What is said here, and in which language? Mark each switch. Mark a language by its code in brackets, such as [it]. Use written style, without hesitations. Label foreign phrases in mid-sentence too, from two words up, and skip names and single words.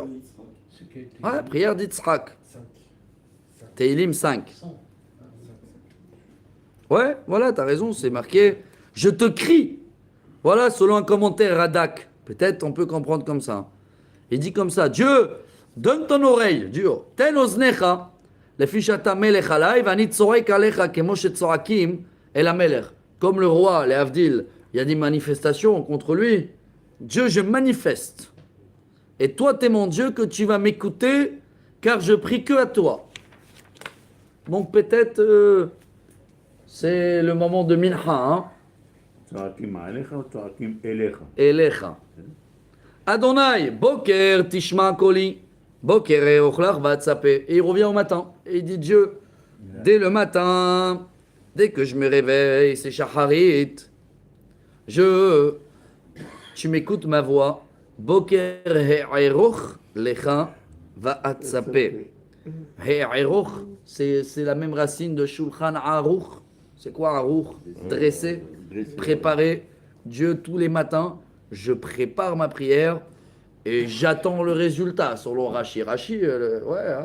[fr] Ouais, prière d'Yitzhak. Tehillim 5. Ouais, voilà, t'as raison, c'est marqué. Je te crie. Voilà, selon un commentaire Radak. Peut-être on peut comprendre comme ça. Il dit comme ça, Dieu, donne ton oreille, Dieu. [he] תן אזנך, לפי שאתה מלך עלי, ואני צועק אליך כמו שצועקים אל המלך. [fr] Comme le roi, les Avdil, il y a des manifestations contre lui. Dieu, je manifeste. Et toi, t'es mon Dieu, que tu vas m'écouter, car je prie que à toi. Donc peut-être, c'est le moment de Mincha, hein. [he] צועקים עליך או צועקים אליך? אליך. ה', בוקר תשמע קולי, בוקר אערך לך ואצפה. [fr] Et il revient au matin. Et il dit Dieu, dès le matin, dès que je me réveille, c'est Shacharit, je tu m'écoutes ma voix. [he] בוקר אערך לך ואצפה. He'eruch, [fr] c'est la même racine de Shulchan Aruch. C'est quoi Aruch? Dresser, préparer. Dieu, tous les matins, je prépare ma prière et j'attends le résultat. Selon Rashi. Rashi, ouais, hein.